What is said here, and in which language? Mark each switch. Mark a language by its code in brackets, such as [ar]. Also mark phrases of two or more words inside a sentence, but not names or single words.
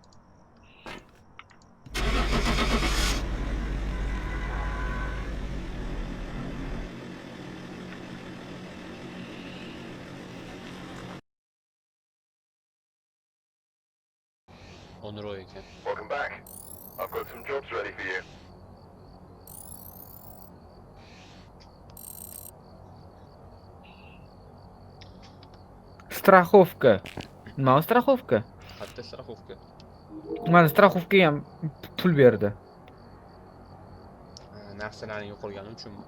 [uz] Onur o ekan. [en] Welcome back. I've got some jobs ready for you. [ru] Страховка. [uz] Nima страховка? Hatto страховка. Mana страховkaga ham pul berdi. Narsalarning yo'qolgani uchunmi?